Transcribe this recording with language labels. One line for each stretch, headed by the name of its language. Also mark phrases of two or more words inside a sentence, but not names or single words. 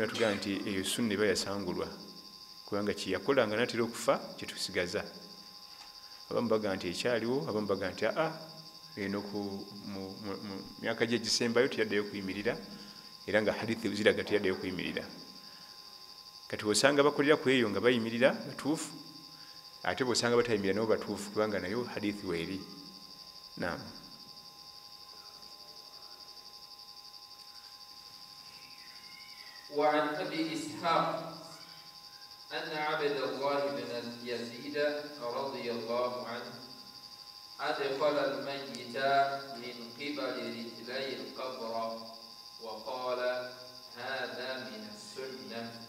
Ganda: batugamba nti eyo sunna eba yasangulwa kubanga kyeyakola nga natera okufa kyetusigaza abamu baga nti ekyaliwo abamu baga nti eno mu myaka gye gisembayo teyaddayo kuyimirira era nga hadithi ziraga teyaddayo kuyimirira kati osanga bakolera ku eyo nga bayimirira batuufu ate bwosanga batayimirira nabo batuufu kubanga nayo hadithi weeri naam
Arabic: وعن أبي إسحاق أن عبد الله بن يزيد رضي الله عنه أدخل الميت من قبل رجلي القبر وقال هذا من السنة.